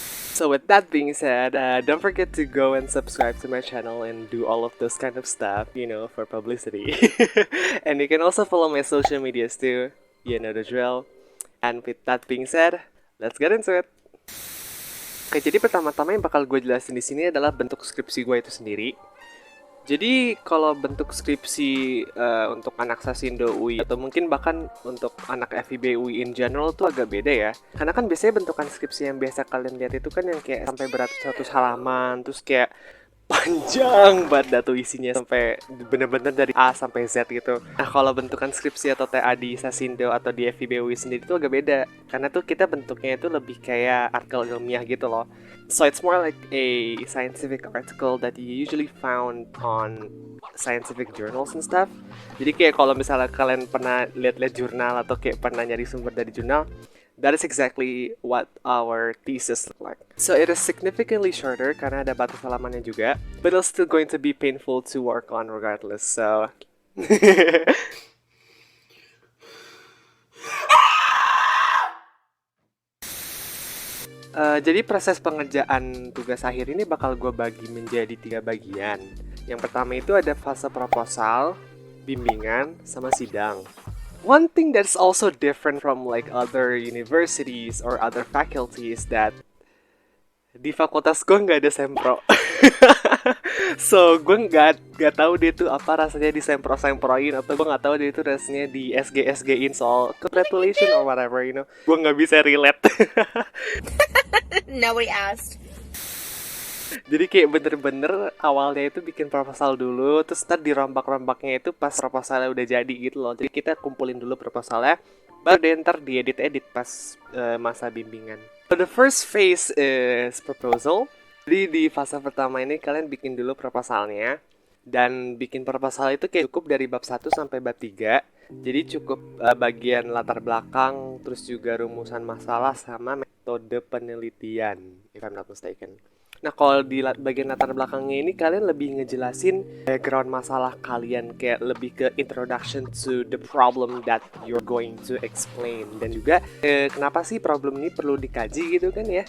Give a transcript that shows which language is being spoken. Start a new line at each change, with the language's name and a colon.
English: So with that being said, don't forget to go and subscribe to my channel and do all of those kind of stuff, you know, for publicity. And you can also follow my social medias too, you know the drill. And with that being said, let's get into it.
Indonesian: Oke, jadi pertama-tama yang bakal gue jelasin di sini adalah bentuk skripsi gue itu sendiri. Jadi kalau bentuk skripsi untuk anak Sasindo UI atau mungkin bahkan untuk anak FIB UI
English: in general
Indonesian: tuh agak beda ya. Karena kan biasanya bentukan skripsi yang biasa kalian lihat itu kan yang kayak sampai beratus-ratus halaman, terus kayak panjang banget tuh isinya sampai bener-bener dari A sampai Z gitu. Nah kalau bentukan skripsi atau TA di Sasindo atau di FIB UI sendiri itu agak beda. Karena tuh kita bentuknya itu lebih kayak artikel ilmiah gitu loh.
English: So it's more like a scientific article that you usually found on scientific journals and stuff.
Indonesian: Jadi kayak kalau misalnya kalian pernah lihat-lihat jurnal atau kayak pernah nyari sumber dari jurnal,
English: that is exactly what our thesis look like. So it is significantly shorter
Indonesian: karena ada batas halamannya juga,
English: but it's still going to be painful to work on regardless.
Indonesian: So jadi proses pengerjaan tugas akhir ini bakal gue bagi menjadi 3 bagian. Yang pertama itu ada fase proposal, bimbingan, sama sidang.
English: One thing that's also different from like other universities or other faculties that
Indonesian: di fakultas gue nggak ada sempro. So gue nggak tahu dia tuh apa rasanya disempro-semproin, atau gue nggak tahu dia tuh rasanya di SG-SG-in soal
English: congratulations or whatever, you know.
Indonesian: Gue nggak bisa relate.
English: Nobody asked.
Indonesian: Jadi kayak bener-bener awalnya itu bikin proposal dulu, terus ntar dirombak-rombaknya itu pas proposalnya udah jadi gitu loh. Jadi kita kumpulin dulu proposalnya, baru deh ntar diedit-edit pas masa bimbingan.
English: So the first phase is proposal.
Indonesian: Jadi di fase pertama ini kalian bikin dulu proposalnya. Dan bikin proposal itu kayak cukup dari bab 1 sampai bab 3. Jadi cukup bagian latar belakang, terus juga rumusan masalah sama metode penelitian,
English: if I'm not mistaken.
Indonesian: Nah kalau di bagian latar belakangnya ini kalian lebih ngejelasin background masalah kalian, kayak lebih ke
English: introduction to the problem that you're going to explain,
Indonesian: dan juga kenapa sih problem ini perlu dikaji gitu kan ya.